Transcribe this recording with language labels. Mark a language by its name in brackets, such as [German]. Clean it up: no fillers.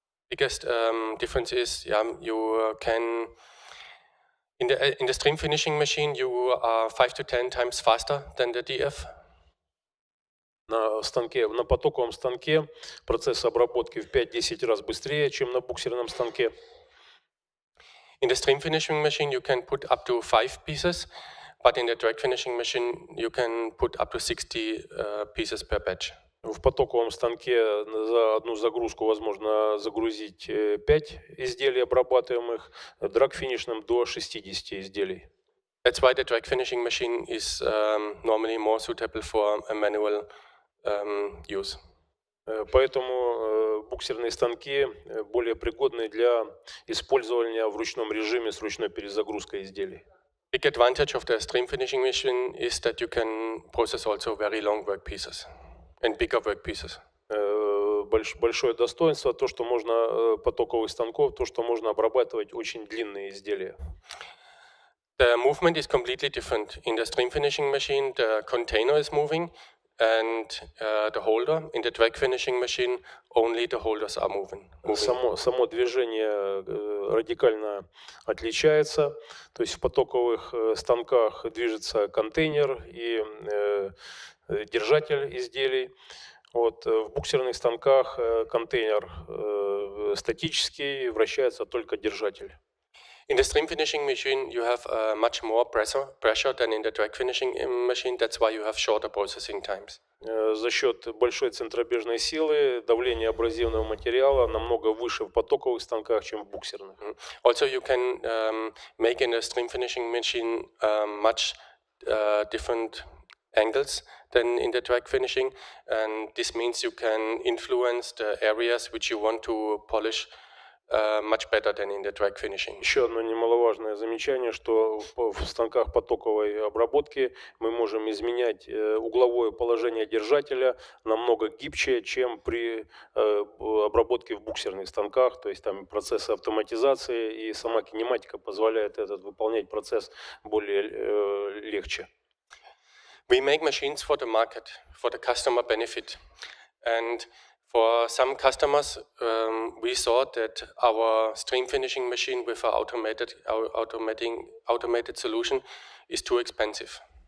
[English] Biggest difference is, you can in the stream finishing machine you are 5 to 10 times faster than the DF. [Russian] На потоковом станке процесс обработки в 5-10 раз быстрее, чем на буксерном станке. [English] In the stream finishing machine you can put up to 5 pieces, but in the drag finishing machine you can put up to 60 pieces per batch. [Russian] В потоковом станке за одну загрузку возможно загрузить 5 изделий обрабатываемых, в драг-финишном до 60 изделий. [English] That's why the drag finishing machine is normally more suitable for a manual use. [Russian] Поэтому буксерные станки более пригодны для использования в ручном режиме с ручной перезагрузкой изделий. [English] Big advantage of the stream finishing machine is that you can process also very long work pieces and bigger work pieces. [Russian] Большое достоинство то, что можно потоковых станков, то, что можно обрабатывать очень длинные изделия. [English] The movement is completely different. In the stream finishing machine, the container is moving and the holder. In the drag finishing machine, only the holders are moving. [Russian] Само движение радикально отличается. То есть в потоковых станках движется контейнер и держатель изделий. Вот, в буксерных станках контейнер статический, вращается только держатель. [English] In the stream finishing machine, you have much more pressure than in the drag finishing machine. That's why you have shorter processing times. [Russian] За счет большой центробежной силы давление абразивного материала намного выше в потоковых станках, чем в буксерных. [English] Also, you can make in a stream finishing machine much different angles than in the drag finishing, and this means you can influence the areas which you want to polish much better than in the drag finishing. [Russian] Еще одно немаловажное замечание, что в станках потоковой обработки мы можем изменять угловое положение держателя намного гибче, чем при обработке в буксерных станках, то есть там процессы автоматизации, и сама кинематика позволяет выполнять процесс более легче. [English] We make machines for the market, for the customer benefit. And for some customers, we thought that our stream finishing machine with an automated solution is too expensive.